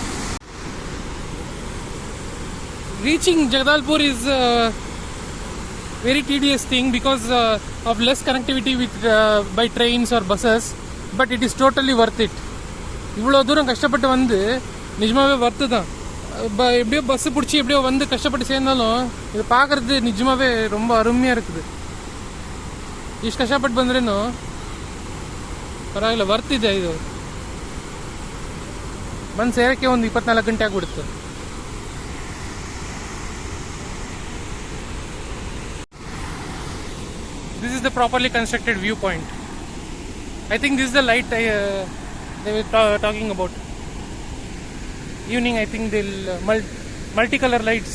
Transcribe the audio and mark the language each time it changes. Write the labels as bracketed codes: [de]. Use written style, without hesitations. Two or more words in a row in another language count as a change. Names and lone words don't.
[en] Reaching Jagdalpur is very tedious thing because of less connectivity with by trains or buses, but it is totally worth it. [ta] இவ்வளோ தூரம் கஷ்டப்பட்டு வந்து நிஜமாகவே வர்த்து தான். எப்படியோ பஸ்ஸு பிடிச்சி எப்படியோ வந்து கஷ்டப்பட்டு சேர்ந்தாலும் இது பார்க்குறது நிஜமாகவே ரொம்ப அருமையாக இருக்குது. [kn] ಇಷ್ಟು ಕಷ್ಟಪಟ್ಟು ಬಂದ್ರೇನು ಪರವಾಗಿಲ್ಲ, ವರ್ತಿದೆ ಇದು. ಬಂದು ಸೇರೋಕ್ಕೆ ಒಂದು 24 ಗಂಟೆ ಆಗಿಬಿಡುತ್ತೆ. [en] This is the properly constructed viewpoint. I think this is the light they were talking about. Evening, I think they'll multicolor lights.